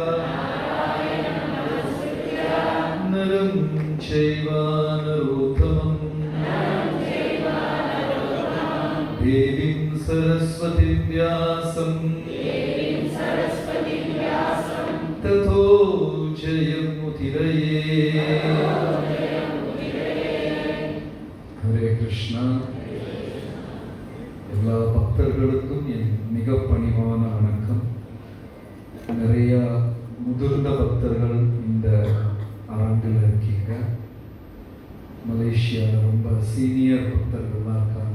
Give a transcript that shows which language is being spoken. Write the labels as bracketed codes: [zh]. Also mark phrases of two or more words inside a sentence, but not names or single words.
[sa] नरं चैव नरोत्तमं देवीं सरस्वतीं व्यासं ततो जयम् मुतिरये. हरे कृष्ण. [ta] எல்லா பக்தர்களுக்கும் என் மிக பணிவான வணக்கம். நிறைய முதிர்ந்த பக்தர்கள் இந்த ஆண்டில் இருக்கீங்க. மலேசியாவில் ரொம்ப சீனியர் பக்தர்கள்லாம் இருக்காங்க.